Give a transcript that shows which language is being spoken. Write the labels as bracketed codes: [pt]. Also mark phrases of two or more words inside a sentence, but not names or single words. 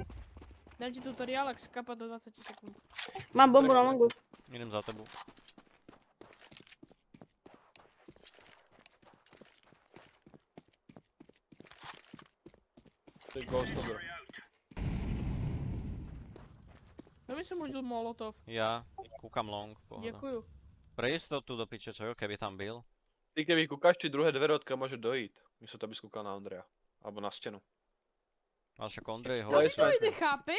[cs] Dám ti tutoriál, jak skapat do 20 sekund. Mám bombu na longu. [sk] Idem za tebou. To je [en] ghost over. [sk] To by som hodil molotov. Ja kúkam long, pohoda. [cs] Děkuju. [sk] Pre istotu do piče, čo jo, keby tam byl. Ty keby kúkaš, či druhé dvere odkiaľ môže dojít. Místo to by skúkal na Andreja. Alebo na stenu. Ale však Ondrej ho... [cs] Jak to jde, chápeš?